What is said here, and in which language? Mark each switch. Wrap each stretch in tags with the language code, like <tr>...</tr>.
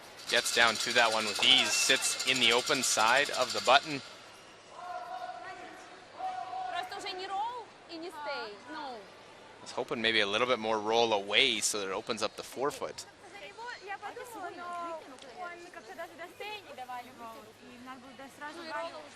<en>Gets down to that one with ease, sits in the open side of the button.</en> <ru>Просто уже не roll и не stay.</ru> <en>No. I was hoping maybe a little bit more roll away so that it opens up the forefoot.</en> <ru>Я подумала, но он как-то даже до стей не давали роул, и надо было сразу валить.</ru>